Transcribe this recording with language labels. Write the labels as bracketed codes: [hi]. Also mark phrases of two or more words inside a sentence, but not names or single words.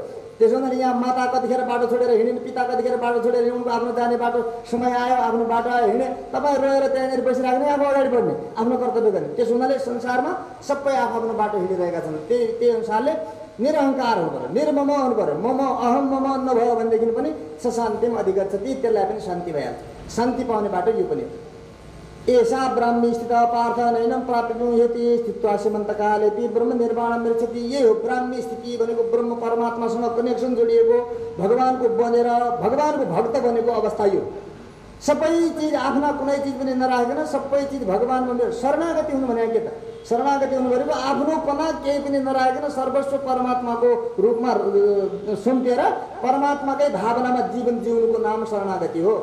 [ne] त्यसो भने यहाँ माता कतिखेर बाटो छोडेर हिँड्ने, पिता कतिखेर बाटो छोडेर हिँड्नु, आफ्नो जाने बाटो समय आयो, आफ्नो बाटो आयो, हिँड्ने, तपाईँ रोएर त्यहाँनिर बसिराख्ने, अब अगाडि बढ्ने, आफ्नो कर्तव्य गर्ने। त्यसो हुनाले संसारमा सबै आफ्नो बाटो हिँडिरहेका छन्। त्यही अनुसारले निरहङ्कार हुनु पर्यो, निर्मम हुनु पर्यो। [sa] मम अहम मम [ne] नभयो भनेदेखि पनि [sa] सशान्तिम अधिगच्छति, [ne] त्यसलाई पनि शान्ति भइहाल्छ। शान्ति पाउने बाटो यो पनि। [sa] एषा ब्राह्मी स्थित पार्थ नैनम प्राप्नुयति स्थित्वा सीमन्तकालेपि ब्रह्म निर्वाणम मृच्छति। [ne] यही हो ब्राह्मी स्थिति भनेको, ब्रह्म परमात्मासँग कनेक्सन जोडिएको, भगवानको बनेर भगवानको भक्त बनेको अवस्था यो। सबै चिज आफ्ना कुनै चिज पनि नराखिकन सबै चिज भगवानमा मेरो शरणागति हुनु भने के त शरणागति हुनु भनेको आफ्नोपना केही पनि नराखिकन सर्वस्व परमात्माको रूपमा सुम्पिएर परमात्माकै भावनामा जीवन जिउनुको नाम शरणागति हो।